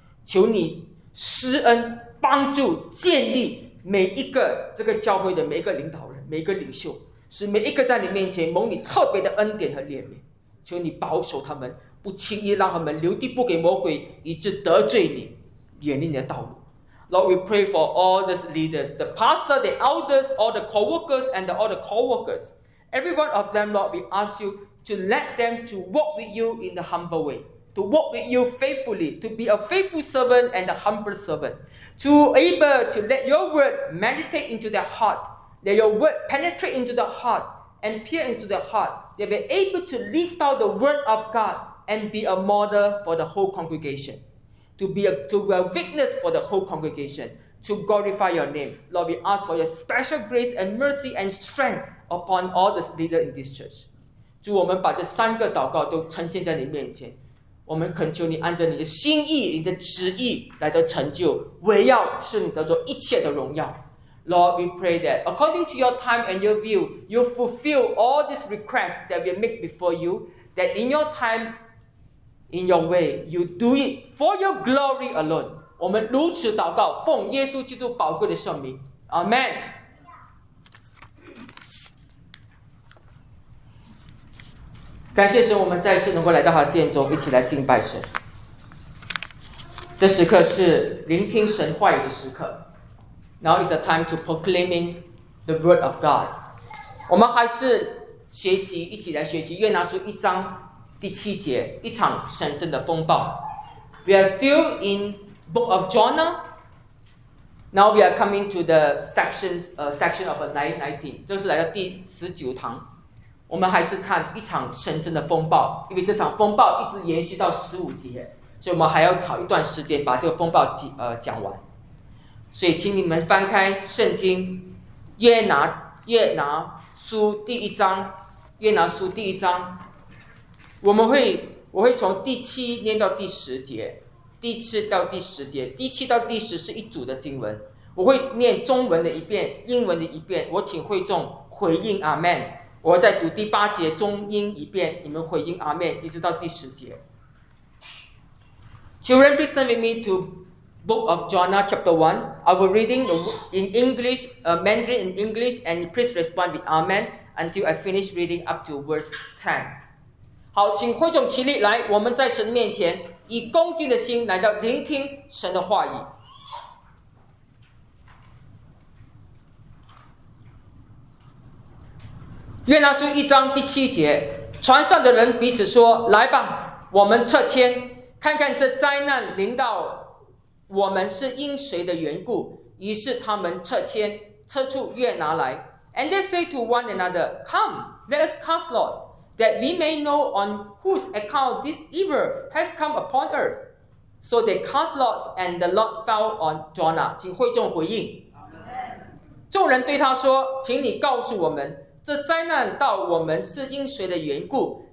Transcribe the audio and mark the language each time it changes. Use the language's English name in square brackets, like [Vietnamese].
[Chinese] 求你施恩帮助建立每一个这个教会的每一个领导人、每一个领袖，使每一个在你面前蒙你特别的恩典和怜悯。求你保守他们，不轻易让他们留地步给魔鬼，以致得罪你，远离你的道路。 [English] Lord, we pray for all these leaders, the pastor, the elders, all the co-workers, and all the co-workers. Every one of them, Lord, we ask you to let them to walk with you in the humble way, to walk with you faithfully, to be a faithful servant and a humble servant, to able to let your word meditate into their heart, let your word penetrate into their heart and peer into their heart. They be able to lift out the word of God and be a model for the whole congregation. To be a witness for the whole congregation, to glorify your name. Lord, we ask for your special grace and mercy and strength upon all the leaders in this church. [Chinese] 主，我们把这三个祷告都呈现在你面前，我们恳求你按照你的心意、你的旨意来的成就，唯要是你得着一切的荣耀。 [English] Lord, we pray that according to your time and your view, you fulfill all these requests that we make before you, that in your time, in your way, you do it for your glory alone. [Chinese] 我们如此祷告，奉耶稣基督宝贵的圣名。 [English] Amen. Yeah. [Chinese] 感谢神，我们再次能够来到他的殿中，一起来敬拜神。这时刻是聆听神话语的时刻。 [English] Now is the time to proclaiming the word of God. [Chinese] 我们还是学习，一起来学习约拿书一章第七节，一场神圣的风暴。 [English] We are still in book of Jonah. Now we are coming to the section of 19. [Chinese] 这是来到第十九堂。我们还是看一场神圣的风暴，因为这场风暴一直延续到十五节，所以我们还要找一段时间把这个风暴讲完。所以请你们翻开圣经约拿书第一章，约拿书第一章，我会从第七念到第十节，第七到第十节，第七到第十是一组的经文，我会念中文的一遍，英文的一遍，我请会众回应阿们，我再读第八节中英一遍，你们回应阿们，一直到第十节。 [English] Children, please turn with me toBook of Jonah, chapter 1. I will read in English, Mandarin in English, and please respond with Amen until I finish reading up to verse 10. [Chinese] 好，请会众起立来，我们在神面前以恭敬的心来到聆听神的话语。约拿书一章第七节，船上的人彼此说，来吧，我们撤迁，看看这灾难临到我们是因谁的缘故，于是他们撤迁，撤出约拿来。 [English] And they say to one another, Come, let us cast lots, that we may know on whose account this evil has come upon earth. So they cast lots, and the lot fell on Jonah. [Chinese] 请会众回应。众人对他说，请你告诉我们，这灾难到我们是因谁的缘故？